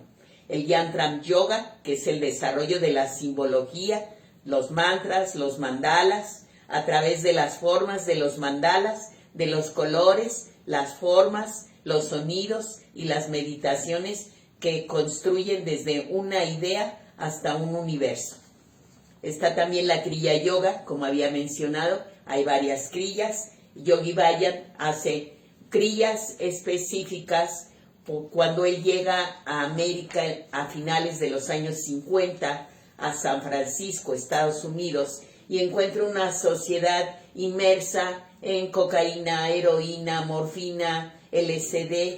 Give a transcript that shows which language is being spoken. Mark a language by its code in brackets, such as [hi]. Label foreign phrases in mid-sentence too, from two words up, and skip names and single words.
[es] El Yantram Yoga, que es el desarrollo de la simbología, los mantras, los mandalas, a través de las formas de los mandalas, de los colores, las formas, los sonidos y las meditaciones que construyen desde una idea hasta un universo. Está también la Kriya Yoga, como había mencionado, hay varias kriyas. Yogi Bhajan hace kriyas específicas. Cuando él llega a América a finales de los años 50, a San Francisco, Estados Unidos, y encuentra una sociedad inmersa en cocaína, heroína, morfina, LSD.